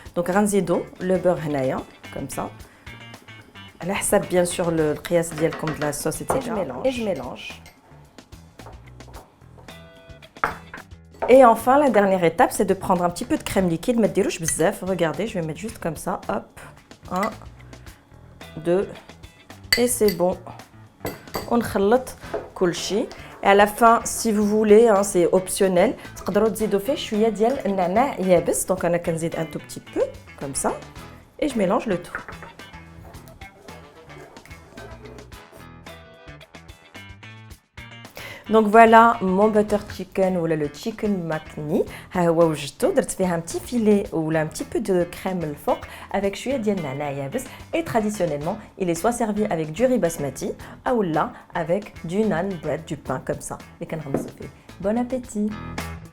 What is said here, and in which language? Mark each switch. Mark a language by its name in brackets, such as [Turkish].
[French] Donc, [Arabic] ranzido, [French] le beurre [Arabic] henaya, [French] comme ça. À حسب bien sûr le قياس ديالكم de la sauce, etc. Et je mélange. Et enfin, la dernière étape, c'est de prendre un petit peu de crème liquide. [Arabic] ما ديروش بزاف. [French] Regardez, je vais mettre juste comme ça. Hop. 1, 2. Et c'est bon. On [Arabic] نخلط كل شيء. [French] Et à la fin, si vous voulez, hein, c'est optionnel. [Arabic] تقدروا تزيدوا فيه شويه ديال النعناع يابس. Donc انا كنزيد [French] un tout petit peu comme ça et je mélange le tout. Donc voilà mon butter chicken ou le chicken makni. [Arabic] ها هو وجدته درت فيها [French] un petit filet ou un petit peu de crème [Arabic] الفوق avec شويه ديال النعناع يابس. [French] Et traditionnellement, il est soit servi avec du riz basmati ou là avec du naan bread, du pain comme ça. [Arabic] اللي كنغمسوا فيه. [French] Bon appétit.